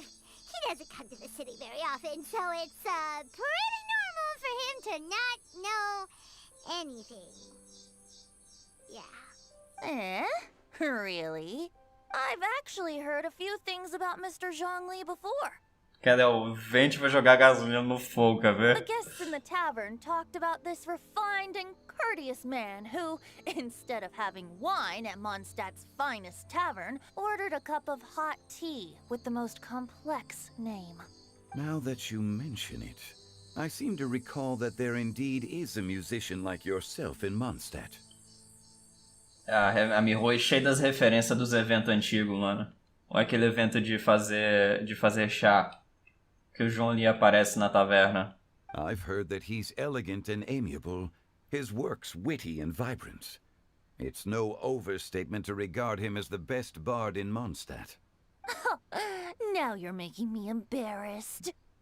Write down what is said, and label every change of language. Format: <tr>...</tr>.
<en>He doesn't come to the city very often, so it's, pretty normal for him to not know anything. Yeah. Really? I've actually heard a few things about Mr. Zhongli before.</en> <pt>Cadê o Vente vai jogar gasolina no fogo, quer</pt> <en>The</en> <pt>ver?</pt> <en>guests in the tavern talked about this refined and courteous man who, instead of having wine at Mondstadt's finest tavern, ordered a cup of hot tea with the most complex name. Now that you mention it, I seem to recall that there indeed is a musician like yourself in Mondstadt.</en> <pt>A Miho é cheia das referências dos eventos antigos, mano. Olha aquele evento de fazer chá. Que o João Lee aparece na taverna.</pt> <en>I've heard that he's elegant and amiable, his works witty and vibrant. It's no overstatement to regard him as the best bard in Mondstadt. Now you're making me embarrassed.</en>